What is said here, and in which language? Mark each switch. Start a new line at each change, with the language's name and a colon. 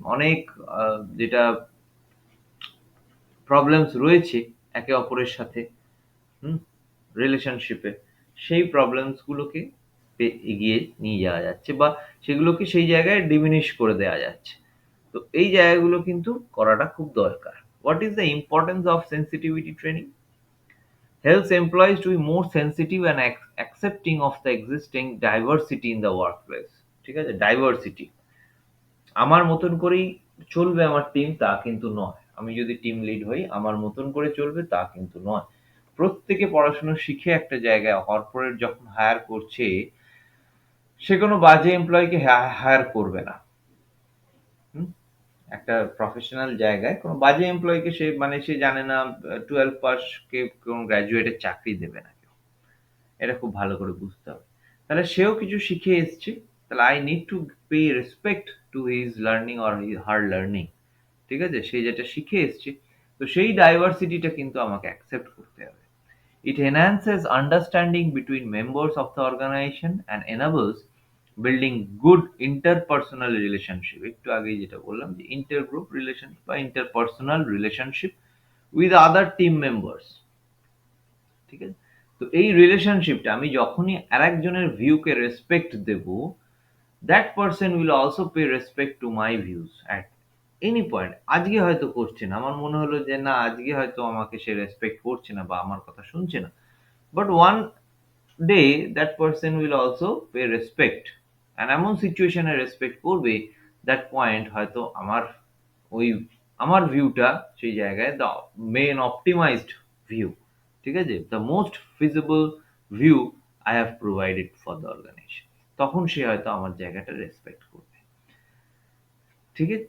Bangla: অনেক যেটা প্রবলেমস রয়েছে একে অপরের সাথে, হুম, রিলেশনশিপে, সেই প্রবলেমস গুলোকে এগিয়ে নিয়ে যাওয়া যাচ্ছে বা সেগুলোকে সেই জায়গায় ডিমিনিশ করে দেওয়া যাচ্ছে। তো এই জায়গাগুলো কিন্তু করাটা খুব দরকার।
English: What is the importance of sensitivity training? Helps employees to be more sensitive and accepting of the existing diversity in the workplace.
Bangla: ঠিক আছে? ডাইভার্সিটি। আমার মতন করেই চলবে আমার টিম তা কিন্তু নয়। আমি যদি টিম লিড হই আমার মতন করে চলবে তা কিন্তু নয়। প্রত্যেকে পড়াশোনা শিখে একটা জায়গায় কর্পোরেট যখন হায়ার করছে, সে কোনো বাজে এমপ্লয়িকে হায়ার করবে না। হুম? একটা প্রফেশনাল জায়গায় কোনো বাজে এমপ্লয়িকে সে মানে সে জানে না 12 পাস কে কোনো গ্র্যাজুয়েটের চাকরি দেবে না কেউ। এটা খুব ভালো করে বুঝতে হবে। তাহলে সেও কিছু শিখে এসছে।
English: তাহলে I need to pay respect to his learning or her learning.
Bangla: ঠিক আছে? সে যেটা শিখে এসছে, তো সেই ডাইভার্সিটিটা কিন্তু আমাকে অ্যাকসেপ্ট করতে হবে।
English: It enhances understanding between members of the organization and enables building good interpersonal relationship.
Bangla: একটু আগেই যেটা বললাম যে intergroup relation বা
English: interpersonal relationship with other team members.
Bangla: ঠিক আছে? তো এই রিলেশনশিপটা আমি যখনই আরেকজনের ভিউকে respect Dev,
English: that person will also pay respect to my views at any point.
Bangla: আজকে হয়তো করছে না। আমার মনে হলো যে না আজকে হয়তো আমাকে সে রেসপেক্ট করছে না বা আমার কথা শুনছে না।
English: But one day that person will also pay respect.
Bangla: And এমন সিচুয়েশনে রেসপেক্ট করবে, that point হয়তো আমার ওই আমার ভিউটা সেই জায়গায়
English: the main optimized view,
Bangla: ঠিক আছে?
English: The most feasible view I have provided for the organization.
Bangla: তখন সে হয়তো আমার জায়গাটা রেসপেক্ট করবে। ঠিক আছে?